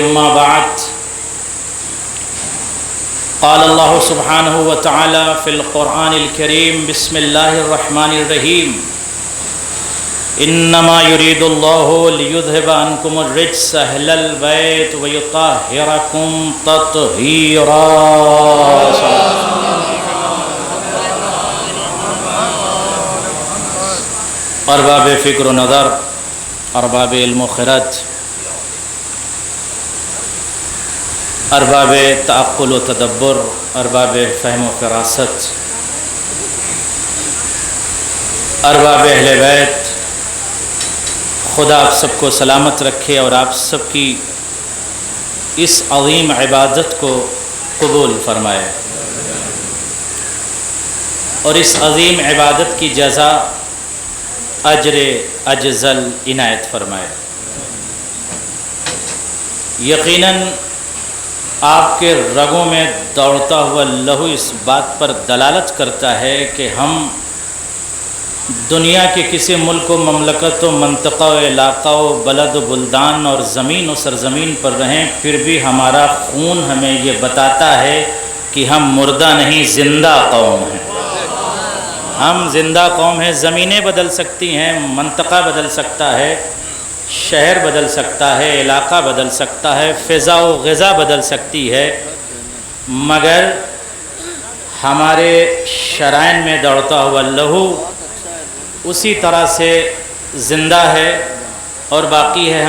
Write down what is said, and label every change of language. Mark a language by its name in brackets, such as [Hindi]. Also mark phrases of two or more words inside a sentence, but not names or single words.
[Arabic] أما بعد، قال الله سبحانه وتعالى في القرآن الكريم: بسم الله الرحمن الرحيم. إنما يريد الله ليذهب عنكم الرجس أهل البيت ويطهركم تطهيرا. [Urdu] ارباب فکر و نظر، ارباب علم و خرد، ارباب تعقل و تدبر، ارباب فہم و فراست، ارباب اہل بیت، خدا آپ سب کو سلامت رکھے اور آپ سب کی اس عظیم عبادت کو قبول فرمائے اور اس عظیم عبادت کی جزا اجر اجزل عنایت فرمائے. یقیناً آپ کے رگوں میں دوڑتا ہوا لہو اس بات پر دلالت کرتا ہے کہ ہم دنیا کے کسی ملک و مملکت و منطقہ و علاقہ و بلد و بلدان اور زمین و سرزمین پر رہیں، پھر بھی ہمارا خون ہمیں یہ بتاتا ہے کہ ہم مردہ نہیں، زندہ قوم ہیں. ہم زندہ قوم ہیں. زمینیں بدل سکتی ہیں، منطقہ بدل سکتا ہے، شہر بدل سکتا ہے، علاقہ بدل سکتا ہے، فضا و غذا بدل سکتی ہے، مگر ہمارے شرائن میں دوڑتا ہوا لہو اسی طرح سے زندہ ہے اور باقی ہے.